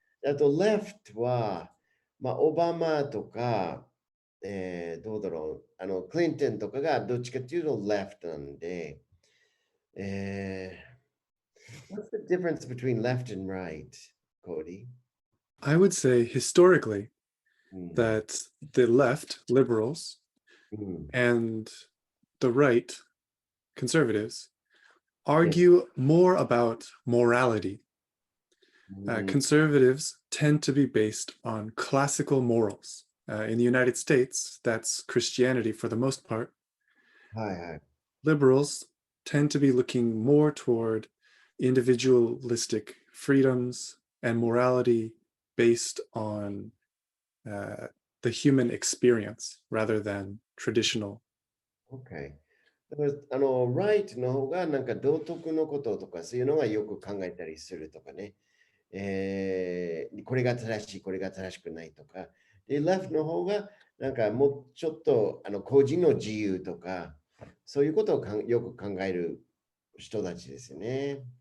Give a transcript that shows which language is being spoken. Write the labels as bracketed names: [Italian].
[Japanese] あと、left は、まあ、オバマとか、どうだろう、クリントンとかがどっちかっていうと left なんで、 [English] what's the difference between left and right, Cody? I would say historically that the left, liberals, and the right, conservatives, argue more about morality. Conservatives tend to be based on classical morals. In the United States, that's Christianity for the most part. Liberals tend to be looking more toward individualistic freedoms and morality based on the human experience rather than traditional. Okay. [Japanese] だからright の方がなんか道徳のこととかそういうのがよく考えたりするとかね。これが正しい、これが正しくないとか。で、left の方がなんかもうちょっと個人の自由とか、そういうことをよく考える人たちですよね。